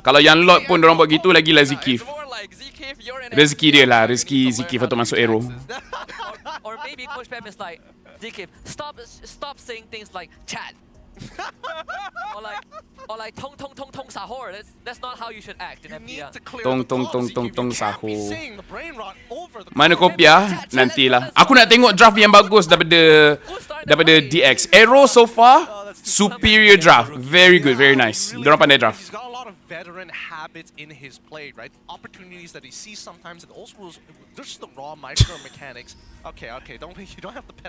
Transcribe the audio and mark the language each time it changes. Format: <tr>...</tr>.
<ms>Kalau yang lot pun diorang buat gitu, lagi lah Zikif. Rezeki dia lah, rezeki Zikif untuk masuk Aero.</ms> <en>Or maybe Coach Bam is like, Zikif, stop saying things like chat. or like tong sahur. That's not how you should act in MPL.</en> <ms>Tong sahur. Mana kopiah? Nantilah. Aku nak tengok draft yang bagus daripada DX.</ms> <en>Aero so far superior draft. Very good, very nice.</en> <ms>Diorang pandai draft.</ms> <en>He's got a lot of veteran habits in his play, right? Opportunities that he sees sometimes, and also just the raw micro mechanics. Okay, you don't have to pen.</en>